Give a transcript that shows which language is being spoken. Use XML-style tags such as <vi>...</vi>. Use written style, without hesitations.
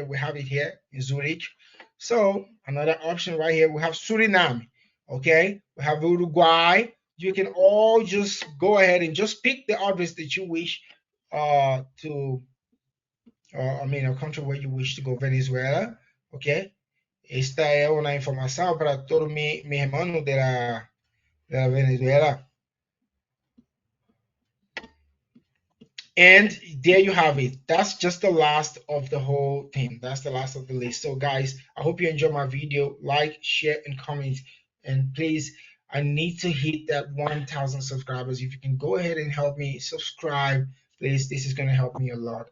<en>We have it here in Zurich. So another option right here, we have Suriname, okay? We have Uruguay. You can all just go ahead and just pick the address that you wish to, I mean, a country where you wish to go, Venezuela, okay?</en> <es>Esta es una información para todos mis hermanos de la Venezuela.</es> <en>And there you have it. That's just the last of the whole thing. That's the last of the list. So guys, I hope you enjoyed my video. Like, share, and comment. And please, I need to hit that 1,000 subscribers. If you can go ahead and help me subscribe, please, this is going to help me a lot.</en>